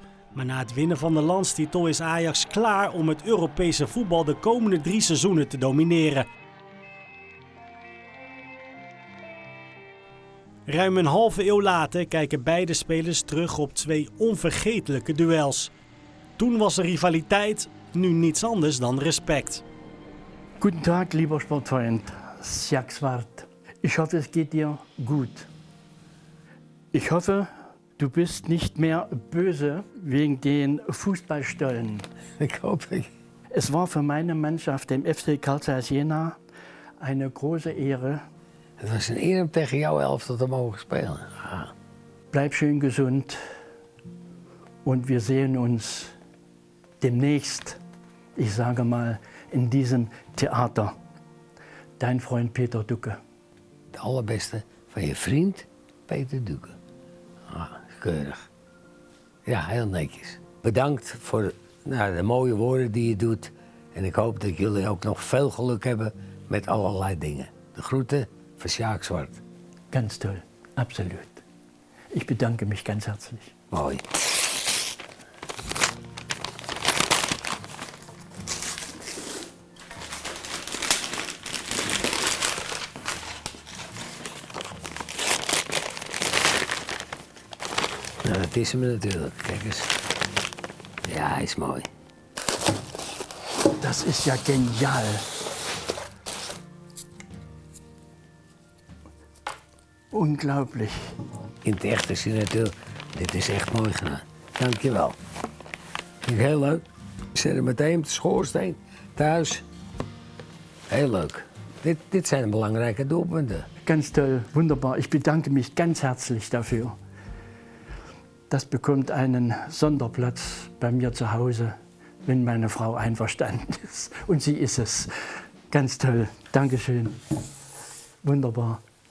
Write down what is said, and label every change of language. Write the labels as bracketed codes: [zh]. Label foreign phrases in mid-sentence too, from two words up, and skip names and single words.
[nl] Maar na het winnen van de landstitel is Ajax klaar om het Europese voetbal de komende 3 seizoenen te domineren. Ruim een halve eeuw later kijken beide spelers terug op 2 onvergetelijke duels. Toen was er rivaliteit, nu niets anders dan respect. [de] Guten Tag, lieber Sportfreund, Sjaak Zwart. Ich hoffe, es geht dir gut. Ich hoffe, du bist nicht mehr böse wegen den Fußballstollen. [nl] Ik hoop het. [de] Es war für meine Mannschaft, dem FC Carl Zeiss Jena, eine große Ehre. [nl] Het was een eer om tegen jouw elftal te mogen spelen. Ah. [de] Bleib schön gesund und wir sehen uns demnächst, ich sage mal, in diesem Theater. Dein Freund Peter Ducke. [nl] Het allerbeste van je vriend Peter Ducke. Ah, keurig. Ja, heel netjes. Bedankt voor de mooie woorden die je doet. En ik hoop dat jullie ook nog veel geluk hebben met allerlei dingen. De groeten van Sjaak Zwart. [de] Ganz toll, absolut. Ich bedanke mich ganz herzlich. [nl] Mooi. Nou, dat is hem natuurlijk. Kijk eens. Ja, hij is mooi. [de] Das ist ja genial. Unglaublich. [nl] In het echt is hij natuurlijk. Dit is echt mooi gedaan. Dankjewel. Vind ik heel leuk. Ik zet hem meteen op de schoorsteen. Thuis. Heel leuk. Dit zijn belangrijke doelpunten. [de] Ganz toll, wunderbar. Ich bedanke mich ganz herzlich dafür. Das bekommt einen Sonderplatz bei mir zu Hause, wenn meine Frau einverstanden ist. Und sie ist es. Ganz toll. Dankeschön. Wunderbar.